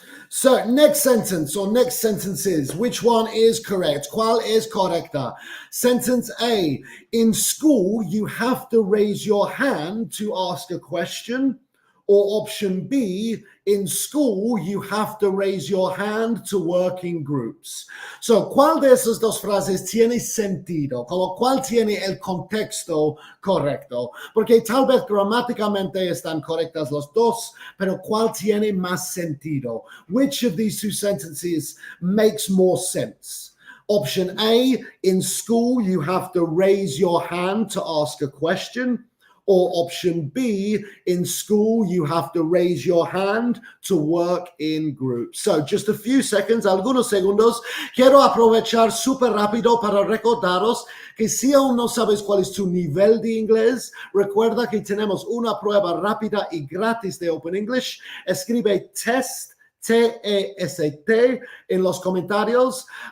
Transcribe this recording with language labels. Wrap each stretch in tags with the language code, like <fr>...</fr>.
<en>So next sentence or next sentences, which one is correct?</en> <es>¿Cuál es correcta?</es> <en>Sentence A, in school, you have to raise your hand to ask a question. Or option B, in school, you have to raise your hand to work in groups.</en> <es>So, ¿cuál de esas dos frases tiene sentido? Como ¿cuál tiene el contexto correcto? Porque tal vez gramáticamente están correctas los dos, pero ¿cuál tiene más sentido?</es> <en>Which of these two sentences makes more sense? Option A, in school, you have to raise your hand to ask a question. Or option B, in school, you have to raise your hand to work in groups. So just a few seconds,</en> <es>algunos segundos. Quiero aprovechar súper rápido para recordaros que si aún no sabes cuál es tu nivel de inglés, recuerda que tenemos una prueba rápida y gratis de Open English. Escribe test. T-E-S-T en los comentarios.</es>